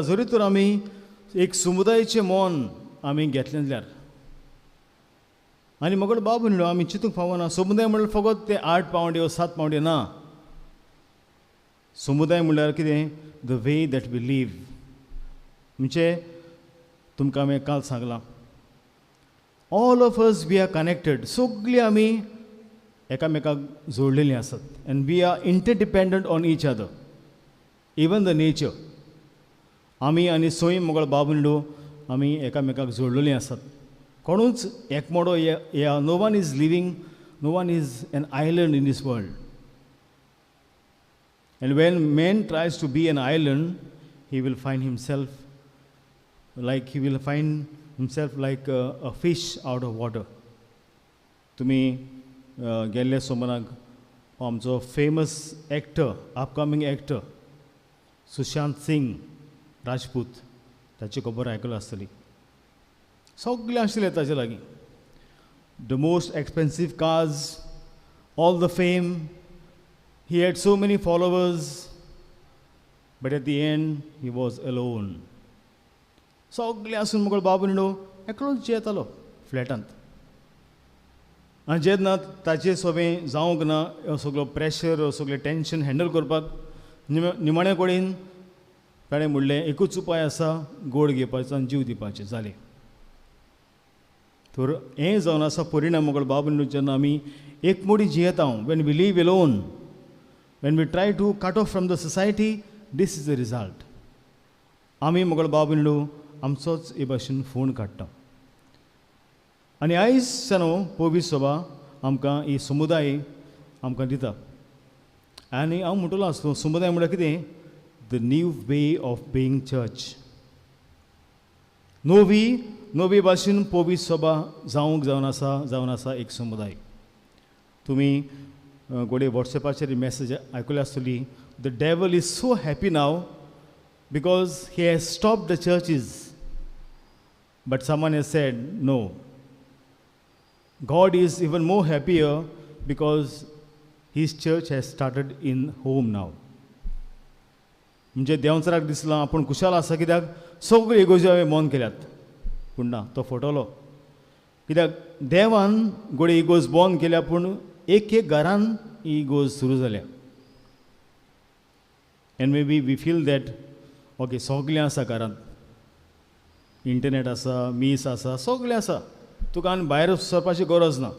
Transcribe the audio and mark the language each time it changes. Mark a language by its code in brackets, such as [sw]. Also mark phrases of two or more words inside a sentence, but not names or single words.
[kok] जरी तर आमी एक समुदायाचें मोन आमी घेतलें जाल्यार. आनी मुगळ भाव भयणो, आमी चिंतूंक फावना समुदाय म्हणल्यार फकत ते 8 पावंडे वा 7 पावंडे ना. समुदाय म्हणल्यार कितें? [en] The way that we live. [kok] म्हणजे तुमकां हांवें काल सांगलां, [en] All of us we are connected. [kok] सगळीं आमी एकामेकाक जोडलेलीं आसात. [en] And we are interdependent on each other, even the nature. [kok] आमी आनी सोय मुगळ भाव भयणो आमी एकामेकाक जोडलेलीं आसात. कोणूच एकमोडो [en] No one is living, no one is an island in this world. And when man tries to be an island, he will find himself like a fish out of water. [kok] तुमी गेल्ले सोमाराक आमचो [en] famous actor, upcoming actor [kok] सुशांत सिंग राजपूत, ताची खबर आयकली आसतली. सगळें आशिल्लें ताचे लागीं. [en] The most expensive cars, all the fame. He had so many followers, but at the end he was alone. [kok] सगळें आसून मुगळ भाव भयणो एकलोच जेतालो फ्लॅटांत. आनी जेन्ना ताचें सगळें जावंक ना, सगळो प्रेशर, सगळें [en] tension handle [kok] करपाक निमाणे कडेन ताणें म्हणलें एकूच उपाय आसा, गोड घेवपाचो आनी जीव दिवपाचें, जालें. तर हें जावन आसा परिणाम मुगळ भाव भयणो, जेन्ना आमी एकमोडी जियेता, [en] when we live alone, when we try to cut off from the society, this is the result. [kok] आमी मुगळ भाव भयणो आमचोच हे भाशेन फोण काडटा. आनी आयज सानो पोवी सभा आमकां ही समुदाय आमकां दिता. आनी हांव म्हणटलो आसलो समुदाय म्हळ्यार कितें? [en] The new way of being church. [kok] नवी भाशेन पोवी सभा जावन आसा एक समुदाय. तुमी गोडे वॉट्सॅपाचेर मॅसेज आयकली आसतली, [en] The devil is so happy now because he has stop the churches. But someone has said no, God is even more happier because his church has started in home now. [kok] म्हणजे देंवचाराक दिसलां आपूण खुशाल आसा कित्याक सगळ्यो इगोज्यो हांवें बंद केल्यात. पूण ना, तो फटलो कित्याक देवान गोडे इगोज बंद केल्या पूण एक एक घरान ही इगोज सुरू जाल्या. [en] And maybe we feel that okay [kok] सगळें आसा घरांत, इंटरनेट आसा, मीस आसा, सगळें आसा, तुका आनी भायर सरपाची गरज ना.